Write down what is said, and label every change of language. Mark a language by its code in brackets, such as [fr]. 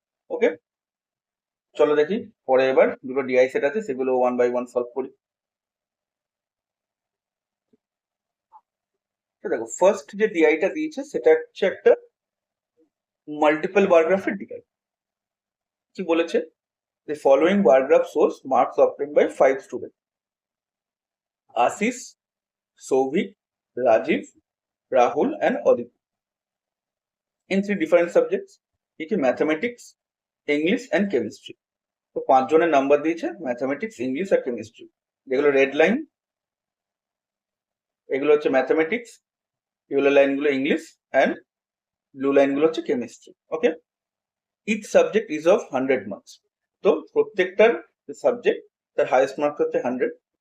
[bn] ওকে, চলো দেখি পরে এবার দুটো ডিআই সেট আছে সেগুলো 1 বাই 1 সলভ করি। তো দেখো ফার্স্ট যে ডিআইটা দিয়েছে সেটা হচ্ছে একটা মাল্টিপল বার গ্রাফের ডিআই। কি বলেছে, [en] the following bar graph shows marks obtained by 5 students: Ashish, Souvik, Rajiv, Rahul and Aditya in 3 different subjects, mathematics, English and chemistry। [bn] তো 5 জনের নাম্বার দিয়েছে ম্যাথমেটিক্স, ইংলিশ আর কেমিস্ট্রি, যেগুলো রেড লাইন এগুলো হচ্ছে ম্যাথমেটিক্স, ইয়েলো লাইনগুলো English and blue লাইনগুলো হচ্ছে chemistry. Okay, [en] each subject is of 100 marks, [bn] তো প্রত্যেকটার সাবজেক্ট তার হাইয়েস্ট মার্কস হচ্ছে 100।